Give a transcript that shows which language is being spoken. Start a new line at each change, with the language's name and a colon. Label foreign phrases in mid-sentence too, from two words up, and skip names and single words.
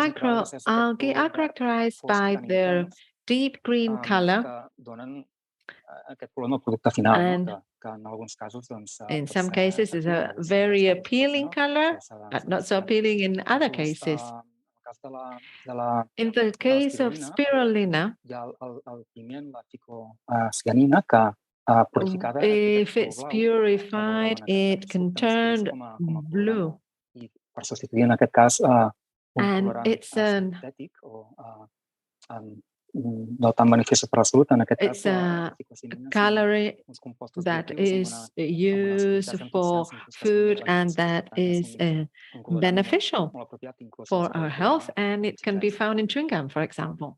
Catalan: de les microalgues és aquest
English: microalgae
Catalan: color
English: are
Catalan: verd
English: characterized
Catalan: fosc
English: by
Catalan: tan
English: their
Catalan: intens
English: deep green color.
Catalan: que donen aquest color al producte final,
English: And
Catalan: que en alguns casos doncs,
English: in
Catalan: pot
English: some
Catalan: ser
English: cases, is
Catalan: atractiu, en
English: a
Catalan: alguns
English: very
Catalan: altres casos pot ser
English: appealing
Catalan: no.
English: color,
Catalan: Això s'ha
English: but not so
Catalan: d'investigar.
English: appealing in other
Catalan: Inclús,
English: cases.
Catalan: en el
English: In the case of spirulina, if it's purified, it can turn blue. And it's a calorie that is used for food and that is beneficial for our health, and it can be found in chewing gum, for example.